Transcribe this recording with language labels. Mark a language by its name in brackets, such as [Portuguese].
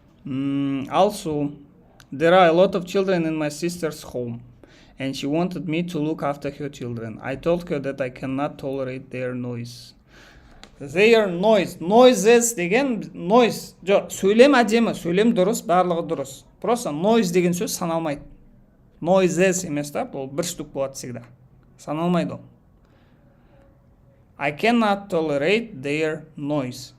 [English] Also, there are a lot of children in my sister's home, and she wanted me to look after her children. I told her that I cannot tolerate their noise. Their noise. Noises деген noise. [Kazakh] Жоқ, сөйлем әдемі, сөйлем дұрыс, барлығы дұрыс. Просто noise деген сөз саналмайды. Noises емес та, ол бір штук болады [Russian] всегда. [Kazakh] Саналмайды ол. [English] I cannot tolerate their noise.